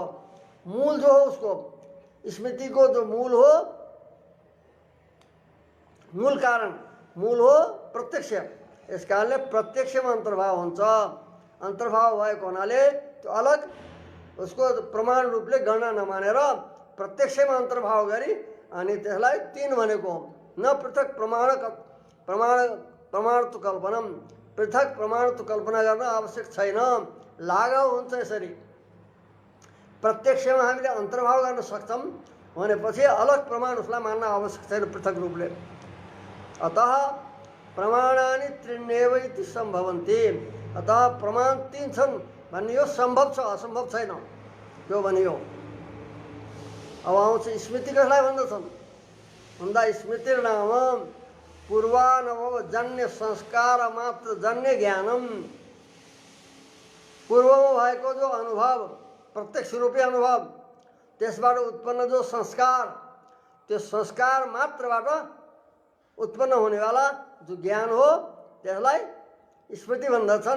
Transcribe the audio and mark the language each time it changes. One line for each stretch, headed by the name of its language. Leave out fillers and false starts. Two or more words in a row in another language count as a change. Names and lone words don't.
Nepali: मूल जो हो उसको स्मृति को जो मूल हो, मूल कारण मूल हो प्रत्यक्ष। यस कारणले प्रत्यक्षमा अन्तर्भाव हुन्छ। अन्तर्भाव भएको हुनाले त्यो अलग उसको प्रमाण रूपले गणना नमानेर प्रत्यक्षमा अन्तर्भाव गरी अनि त्यसलाई तीन भनेको न पृथक प्रमाणत्व कल्पना, पृथक प्रमाणत्व कल्पना गर्न आवश्यक छैन। लागाउ हुन्छ। यसरी प्रत्यक्षमा हामीले अन्तर्भाव गर्न सक्छौं भनेपछि अलग प्रमाण उसलाई मान्न आवश्यक छैन पृथक रूपले।
Sanskrit: अतः प्रमाणानि त्रीण्येव इति सम्भवन्ति।
Nepali: अतः प्रमाण तीन छन् भनियो, सम्भव छ, असम्भव छैन त्यो भनियो। अब आउँछ स्मृति कसलाई भन्दछन् भन्दा
Sanskrit: स्मृतिर्नाम पूर्वानुभव जन्य संस्कार मात्र जन्य ज्ञानम।
Nepali: पूर्वमा भएको जो अनुभव प्रत्यक्ष रूपी अनुभव त्यसबाट उत्पन्न जो संस्कार, त्यो संस्कार मात्रबाट उत्पन्न हुनेवाला जो ज्ञान हो त्यसलाई स्मृति भन्दछन्।